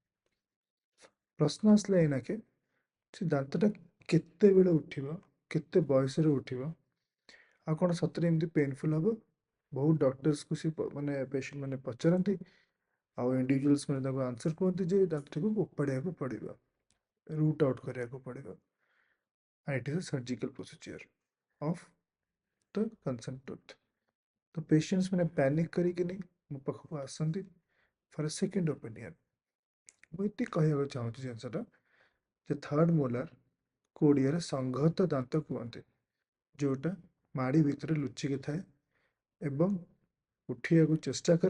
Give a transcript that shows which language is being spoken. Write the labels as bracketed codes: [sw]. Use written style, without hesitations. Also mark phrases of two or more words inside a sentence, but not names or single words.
[or] ପ୍ରଶ୍ନ ଆସିଲା ଏଇନାକେ ସେ ଦାନ୍ତଟା କେତେବେଳେ ଉଠିବ, କେତେ ବୟସରେ ଉଠିବ, ଆଉ କ'ଣ ସତରେ ଏମିତି ପେନଫୁଲ୍ ହେବ? ବହୁତ ଡକ୍ଟର୍ସକୁ ସେ ମାନେ ପେସେଣ୍ଟ ମାନେ ପଚାରନ୍ତି ଆଉ ଇଣ୍ଡିଭିଜୁଆଲ୍ସ ମାନେ ତାଙ୍କୁ ଆନ୍ସର୍ କୁହନ୍ତି ଯେ ଦାନ୍ତଟିକୁ ଉପାଡ଼ିବାକୁ ପଡ଼ିବ, [en] root out [or] କରିବାକୁ ପଡ଼ିବ। [en] and it is a surgical procedure of the concerned tooth। [or] ତ ପେସେଣ୍ଟସ୍ ମାନେ ପ୍ୟାନିକ୍ କରିକିନି ମୋ ପାଖକୁ ଆସନ୍ତି [en] for a second opinion. [or] ମୁଁ ଏତିକି କହିବାକୁ ଚାହୁଁଛି ଜିନିଷଟା ଯେ [en] third molarku [or] ଓଡ଼ିଆରେ ସଂଘତ ଦାନ୍ତ କୁହନ୍ତି, ଯେଉଁଟା ମାଡ଼ି ଭିତରେ ଲୁଚିକି ଥାଏ ଏବଂ ଉଠିବାକୁ ଚେଷ୍ଟା କରେ।